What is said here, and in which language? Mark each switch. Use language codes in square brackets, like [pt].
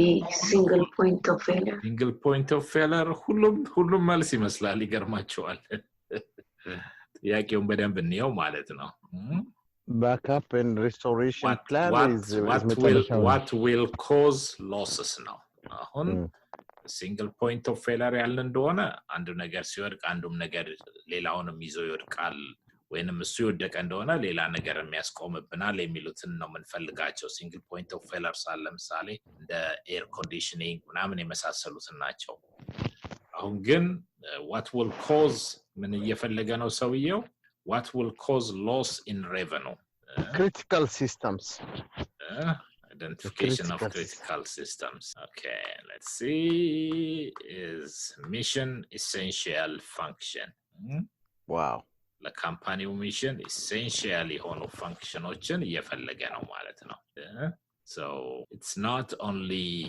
[en] single point of failure [am] ሁሉም መልስ ይመስላል ይገርማቸዋል ጥያቄውን በደንብ እንየው ማለት ነው [en] backup and restoration plan what will cause losses now [am] አሁን single point of failure ያለ እንደሆነ አንዱ ነገር ሲወድቅ አንዱም ነገር ሌላውንም ይዞ ይወድቃል ወይንም እሱ ይወደቀ እንደሆነ ሌላ ነገር የሚያስቆምብናል የሚሉትን ነው የምንፈልጋቸው single point of failure ለምሳሌ እንደ air conditioning ምናምን የመሳሰሉት ናቸው አሁን ግን what will cause ምን እየፈለገ ነው ሰውየው [en] what will cause loss in revenue critical systems identification of critical systems okay let's see is mission essential function wow the company mission essentially ሆኖ functionዎችን [am] እየፈለገ ነው ማለት ነው [en] so it's not only